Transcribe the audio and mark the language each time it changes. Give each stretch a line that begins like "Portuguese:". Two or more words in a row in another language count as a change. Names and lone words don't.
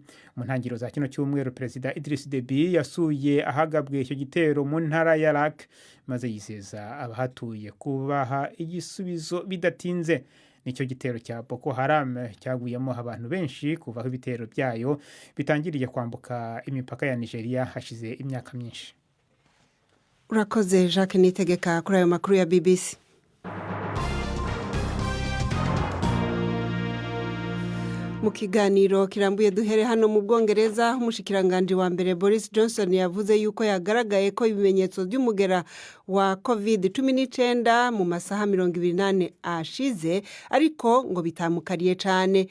Kinyarwanda: Mu ntangiriro za kino cyumweru Perezida Idriss Deby yasuye ahagabwe icyo gitero mu ntara ya Lak, maze yizeza abahatuye kubaha igisubizo bidatinze. Nicyo gitero cya Boko Haram cyaguyemo abantu benshi kuva aho ibitero byayo bitangiriye kwambuka imipaka ya Nigeria hashize imyaka myinshi. Urakoze Jacques Nitegeka kuri ayo makuru ya BBC.
Rundi: Mu kiganiro kirambuye duhere hano mu Bwongereza, umushikiranganje wa mbere Boris Johnson yavuze yuko yagaragaye ko ibimenyetso by'umugera wa COVID-19 mu masaha 28 ashize, ariko ngo bitamukariye cyane.